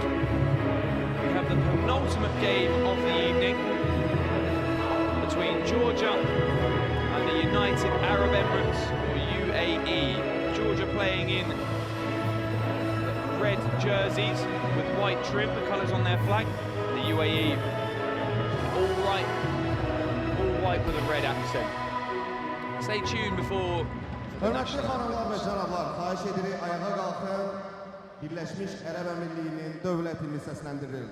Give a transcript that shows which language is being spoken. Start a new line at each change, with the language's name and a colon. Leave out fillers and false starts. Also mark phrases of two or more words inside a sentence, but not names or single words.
English: We have the penultimate game of the evening between Georgia and the United Arab Emirates, or UAE. Georgia playing in red jerseys with white trim, the colours on their flag. The UAE, all white with a red accent. Stay tuned before the
Azerbaijani: Hörmətli xanımlar və cənablar, xahiş edirik ayağa qalxın. Birləşmiş Ərəb Əmirlikliyinin dövlətini səsləndirir.